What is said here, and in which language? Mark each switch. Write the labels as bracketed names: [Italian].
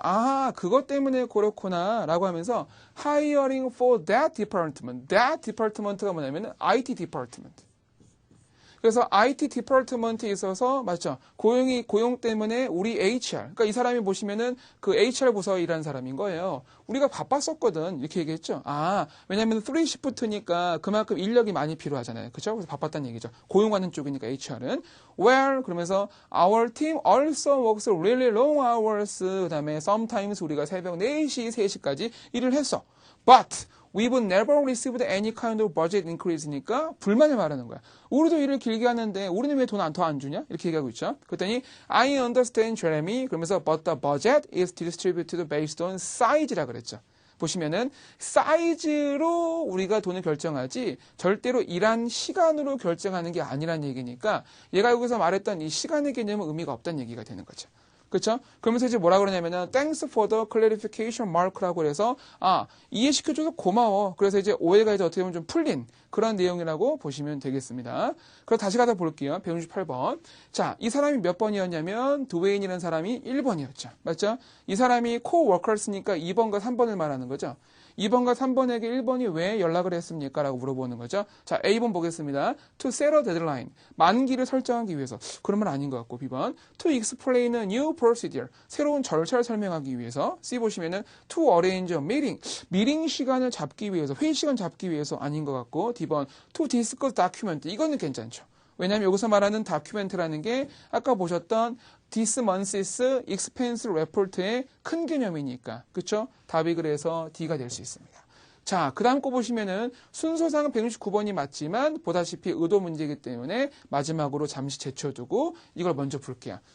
[Korean] 아, 그것 때문에 그렇구나 라고 하면서 [English] hiring for that department. That department [Korean] 가 뭐냐면 IT department. 그래서 IT 디파트먼트에 있어서 맞죠? 고용 때문에 우리 HR. 그러니까 이 사람이 보시면은 그 HR 부서에 일하는 사람인 거예요. 우리가 바빴었거든. 이렇게 얘기했죠. 아, 왜냐면 3시프트니까 그만큼 인력이 많이 필요하잖아요. 그렇죠? 그래서 바빴다는 얘기죠. 고용하는 쪽이니까 HR은. [English] Well, [Korean] 그러면서 [English] our team also works really long hours. [Korean] 그다음에 sometimes 우리가 새벽 4시, 3시까지 일을 했어. [English] But we've never received any kind of budget increase [Korean] 니까 불만을 말하는 거야. 우리도 일을 길게 하는데 우리는 왜 돈 더 안 주냐? 이렇게 얘기하고 있죠. [English] 그랬더니 I understand, Jeremy. [Korean] 그러면서 [English] but the budget is distributed based on size [Korean] 라 그랬죠. 보시면은 사이즈로 우리가 돈을 결정하지 절대로 일한 시간으로 결정하는 게 아니란 얘기니까 얘가 여기서 말했던 이 시간의 개념은 의미가 없다는 얘기가 되는 거죠. 그쵸? 그러면서 이제 뭐라 그러냐면은 [English] thanks for the clarification mark [Korean] 라고 해서 이해시켜줘서 고마워. 그래서 이제 오해가 이제 어떻게 보면 좀 풀린 그런 내용이라고 보시면 되겠습니다. 그럼 다시 가다 볼게요. 168번. 자, 이 사람이 몇 번이었냐면 드웨인이라는 사람이 1번이었죠. 맞죠? 이 사람이 coworkers니까 2번과 3번을 말하는 거죠. 2번과 3번에게 1번이 왜 연락을 했습니까? 라고 물어보는 거죠. 자, A번 보겠습니다. [English] To set a deadline. [Korean] 만기를 설정하기 위해서. 그러면 아닌 것 같고, B번. [English] To explain a new procedure. [Korean] 새로운 절차를 설명하기 위해서. C 보시면은 [English] to arrange a meeting. [Korean] 미팅 시간을 잡기 위해서, 회의 시간 잡기 위해서 아닌 것 같고, D번. [English] To discuss document. [Korean] 이거는 괜찮죠. 왜냐하면 여기서 말하는 다큐멘트라는 게 아까 보셨던 [English] this month's expense report [Korean] 의 큰 개념이니까. 그쵸? 답이 그래서 D가 될 수 있습니다. 자, 그 다음 거 보시면은 순서상 169번이 맞지만 보다시피 의도 문제이기 때문에 마지막으로 잠시 제쳐두고 이걸 먼저 볼게요.